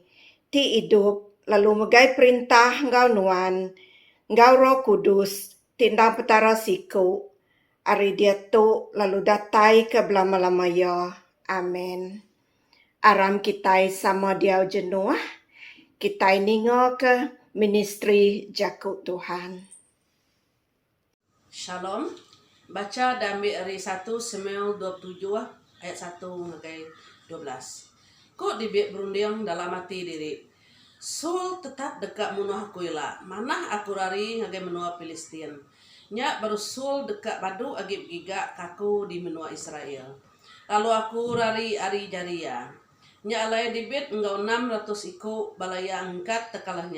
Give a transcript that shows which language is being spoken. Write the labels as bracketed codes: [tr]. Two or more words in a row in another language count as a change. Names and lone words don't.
[iba] Ti hidup, lalu megai perintah ngau nuan. Ngau Roh Kudus, tindang petara siku. Ari dia tu lalu datai ke belama-lamaya. Amin. Aram kitai sama dia jenuh. Kitai ningo ke ministry Jakut Tuhan. Shalom. [ms] Baca dan ambil dari 1 Samuel 27 ayat 1 sampai 12. [iba] Kok dibik berunding dalam hati diri. Saul tetap dekat munuh aku ila. Manah aku rari ngagai menua Filistin. Nya baru Saul dekat badu agib gigak kaku di menua Israel. Lalu aku rari ari jaria. Nya alai dibit enggau 600 iku balaya angkat tekalahnya.